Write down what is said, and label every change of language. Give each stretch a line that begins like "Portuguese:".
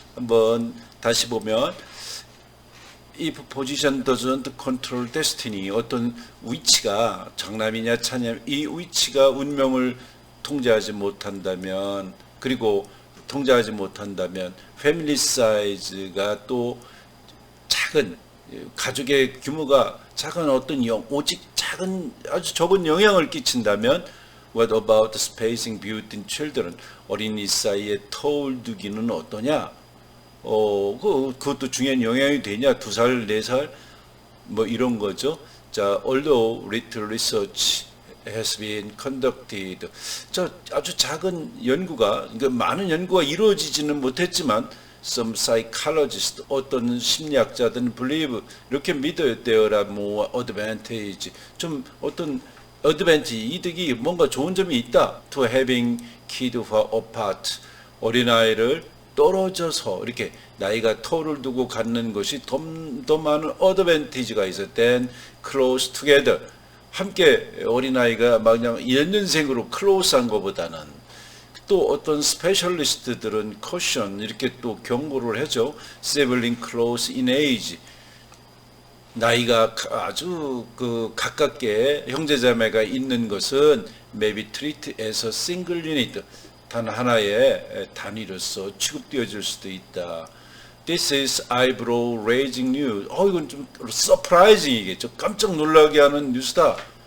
Korean: 한번 다시 보면
English: If position doesn't control destiny,
Korean: 어떤 위치가 장남이냐 차냐 이 위치가 운명을 통제하지 못한다면, 그리고 통제하지 못한다면 패밀리 사이즈가 또 작은 가족의 규모가 작은 어떤 오직 작은 아주 적은 영향을 끼친다면
English: What about spacing between children?
Korean: 어린이 사이에 터울 두기는 어떠냐? 그것도 중요한 영향이 되냐? 2살, 4살? 뭐 이런 거죠.
English: 자, although little research has been conducted.
Korean: 아주 작은 연구가, 그러니까 많은 연구가 이루어지지는 못했지만
English: some psychologists,
Korean: 어떤 심리학자들은
English: believe,
Korean: 이렇게 믿어요.
English: There are more advantage.
Korean: 좀 어떤 advantage, 이득이 뭔가 좋은 점이 있다.
English: To having kids far apart.
Korean: 어린아이를 떨어져서 이렇게 나이가 터를 두고 갖는 것이 더 많은 어드밴티지가 있어.
English: Then close together.
Korean: 함께 어린아이가 막 그냥 연년생으로 클로스한 것보다는 또 어떤 스페셜리스트들은
English: caution
Korean: 이렇게 또 경고를 하죠.
English: Sibling close in age.
Korean: 나이가 아주 가깝게 형제자매가 있는 것은
English: maybe treated as a single unit.
Korean: 단 하나의 단위로서 취급되어질 수도 있다.
English: This is eyebrow raising news.
Korean: 이건 좀 surprising이겠죠. 깜짝 놀라게 하는 뉴스다.